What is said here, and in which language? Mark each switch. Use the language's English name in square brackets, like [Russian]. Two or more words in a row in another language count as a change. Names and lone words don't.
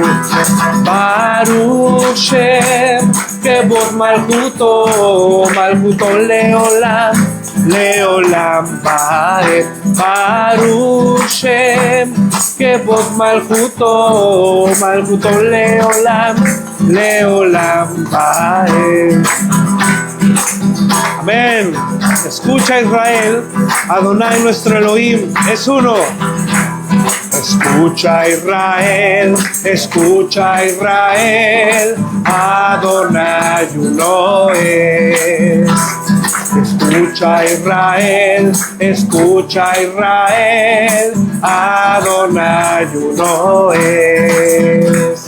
[Hebrew] ברוך שם כבוד מלכותו, מלכותו לעולם, לעולם ועד. ברוך שם כבוד מלכותו, מלכותו לעולם, לעולם ועד. [Spanish] Amén. Escucha Israel, Adonai nuestro Elohim es uno. Escucha Israel, Adonai uno es. Escucha Israel, Adonai uno es.